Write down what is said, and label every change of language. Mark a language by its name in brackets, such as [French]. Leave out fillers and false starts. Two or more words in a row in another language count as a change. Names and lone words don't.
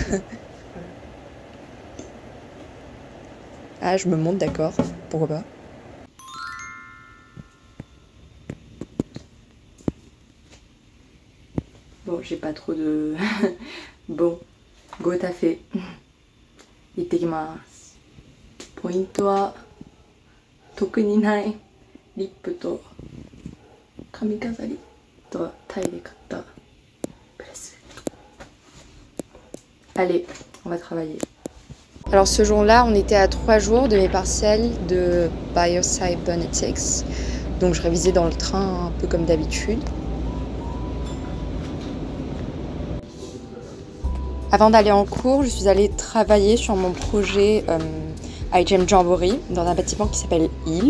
[French] Ah, je me monte, d'accord, pourquoi pas. Bon, j'ai pas trop de... Bon, go taffé. [Japanese] Ittekimasu. ポイントは特にないリップと髪飾りとタイで買ったブレスレット。 [French] Allez, on va travailler. Alors ce jour-là, on était à 3 jours de mes partiels de Biocybernetics. Donc je révisais dans le train un peu comme d'habitude. Avant d'aller en cours, je suis allée travailler sur mon projet iGEM Jamboree dans un bâtiment qui s'appelle Hill.